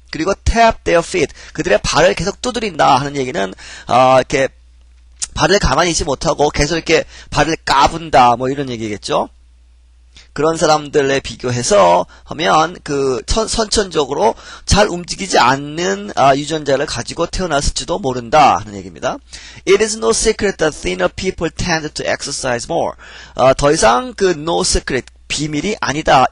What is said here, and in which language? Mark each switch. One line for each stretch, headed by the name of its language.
Korean: 그리고
English: tap their feet,
Korean: 그들의 발을 계속 두드린다 하는 얘기는 이렇게 발을 가만히 있지 못하고 계속 이렇게 발을 까분다 뭐 이런 얘기겠죠. 그런 사람들에 비교해서 하면 그 선천적으로 잘 움직이지 않는 유전자를 가지고 태어났을지도 모른다 하는 얘기입니다.
English: It is no secret that thinner people tend to exercise more.
Korean: 더 이상 그
English: no secret,
Korean: 비밀이 아니다.